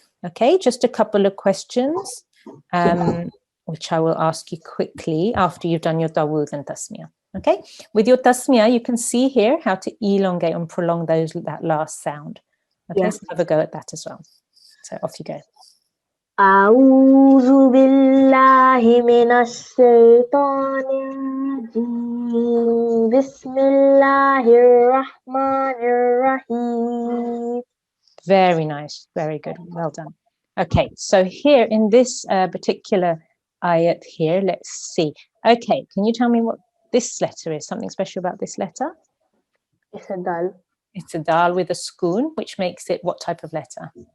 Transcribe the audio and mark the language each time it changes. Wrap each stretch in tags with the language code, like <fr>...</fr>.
<en>Okay, just a couple of questions, which I will ask you quickly after you've done your tawuz and tasmiyah. Okay, with your tasmiyah, you can see here how to elongate and prolong that last sound. Okay, yeah. So have a go at that as well. So off you go.</en> <ar>أعوذ بالله من الشيطان الرجيم بسم الله الرحمن الرحيم.</ar> <en>Very nice, very good, well done. Okay, so here in this particular ayat here, let's see. Okay, can you tell me what this letter is? Something special about this letter? It's a dal. It's a dal with a sukoon, which makes it what type of letter?</en>